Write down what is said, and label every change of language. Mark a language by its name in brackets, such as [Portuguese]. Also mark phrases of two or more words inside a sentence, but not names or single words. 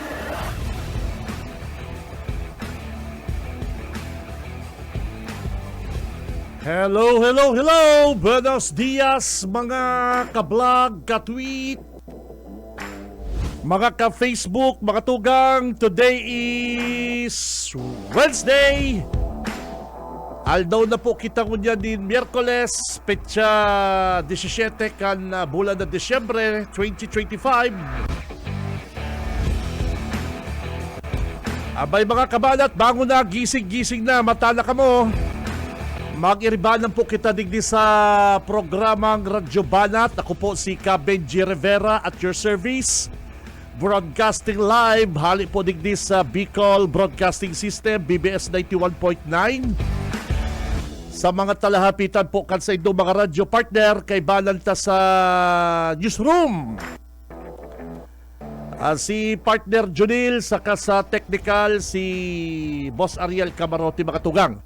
[English] Hello! [Spanish] Buenos dias, [Bikol] mga ka-vlog, ka-tweet, mga ka-Facebook, mga tugang. [English] Today is Wednesday. [Bikol] Aldaw na po kita kunya din Miyerkules, petsa 17 kan bulan na Disyembre 2025. Abay mga kabanat, bango na, gising na, matala ka mo. Mag-iribanan po kita digdi sa programang Radyo Banat. Ako po si Benji Rivera [English] at your service. Broadcasting live, [Bikol] hali po digdi sa Bicol Broadcasting System, BBS 91.9. Sa mga talahapitan po kan sa inyong mga radyo partner, kay balanta sa newsroom. Si partner Junil, saka sa technical si Boss Ariel Camarote, mga tugang.